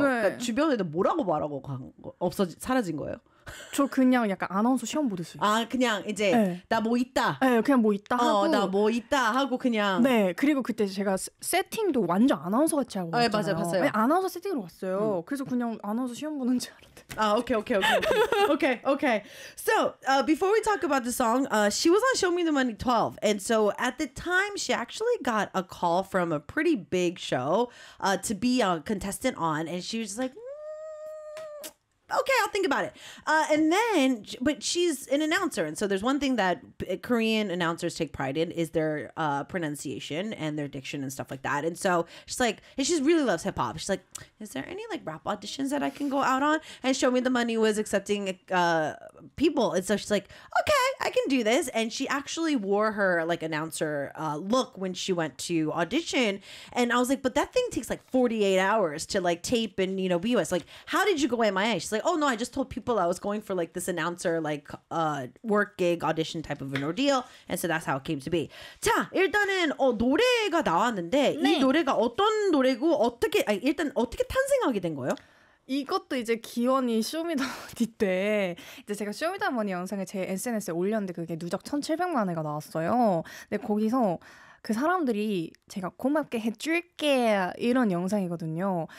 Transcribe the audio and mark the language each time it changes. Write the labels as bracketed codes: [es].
[ko] 그러니까 주변에도 뭐라고 말하고 사라진 거예요? 저 그냥 약간 아나운서 시험 보듯이. 아, 그냥 이제 네. 나 뭐 있다. 네, 그냥 뭐 있다 하고. 나 뭐 있다 하고 그냥. 네, 그리고 그때 제가 세팅도 완전 아나운서 같이 하고 왔잖아요. 네, 맞아요, 봤어요. 네, 아나운서 세팅으로 왔어요. 그래서 그냥 아나운서 시험 보는 줄 알았대. 아, 오케이. [en] So, before we talk about the song, she was on Show Me the Money 12. And so at the time, she actually got a call from a pretty big show to be a contestant on. And she was like, okay, I'll think about it. But she's an announcer. And so there's one thing that Korean announcers take pride in is their pronunciation and their diction and stuff like that. And so she's like, and she really loves hip hop. She's like, is there any like rap auditions that I can go out on? And Show Me the Money was accepting people. And so she's like, okay, I can do this. And she actually wore her like announcer look when she went to audition. And I was like, but that thing takes like 48 hours to like tape and, you know, be with. Like, how did you go MIA? She's like, oh no, I just told people I was going for like this announcer, like work gig audition type of an ordeal. And so that's how it came to be. [ko] 자, 일단은 노래가 나왔는데 네. 이 노래가 어떤 노래고 어떻게, 아니, 일단 어떻게 탄생하게 된 거예요? 이것도 이제 기원이 쇼미더머니 때 이제 제가 쇼미더머니 영상을 제 SNS에 올렸는데 그게 누적 1700만 회가 나왔어요. 근데 거기서 그 사람들이 제가 고맙게 해줄게 이런 영상이거든요.